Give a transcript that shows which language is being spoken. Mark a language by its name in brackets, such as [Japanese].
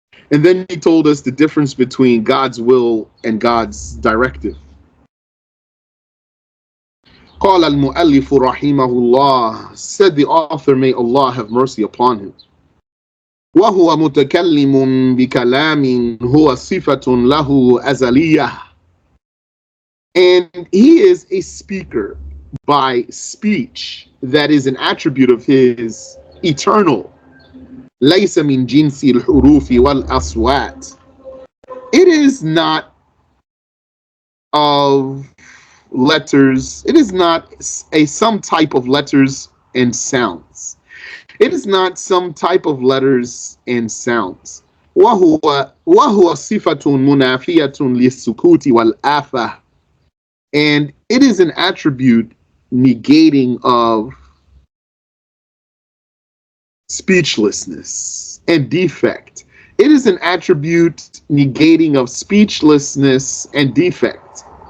[English] And then he told us the difference between God's will and God's directive. [Arabic] قال المؤلف رحمه الله, [English] said the author, may Allah have mercy upon him. [Arabic] وهو متكلم بكلام هو صفة له أزلية. [English] And he is a speaker by speech that is an attribute of his eternal. [Arabic] ليس من جنس الحروف والأصوات. [English] It is not of letters. It is not some type of letters and sounds. It is not some type of letters and sounds. [Arabic] وهو صفة منافية للسكوت والآفة. [English] And it is an attribute negating of speechlessness and defect. It is an attribute negating of speechlessness and defect.